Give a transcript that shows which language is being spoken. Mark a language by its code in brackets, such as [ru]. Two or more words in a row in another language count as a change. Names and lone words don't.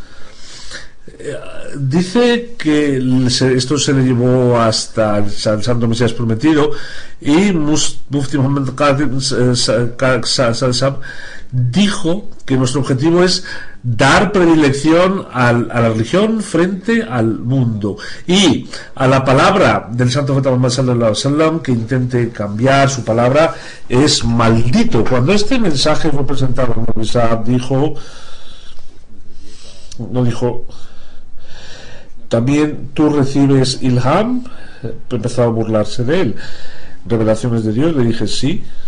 [es] Dice que esto se le llevó hasta el Santo Mesías Prometido, y Mufti Muhammad Qadim dijo que nuestro objetivo es dar predilección a la religión frente al mundo, y a la palabra del Santo Profeta Muhammad [ar] صلى الله عليه وسلم, [es] que intente cambiar su palabra, es maldito. Cuando este mensaje fue presentado, dijo también tú recibes Ilham. Empezó a burlarse de él. Revelaciones de Dios. Le dije sí.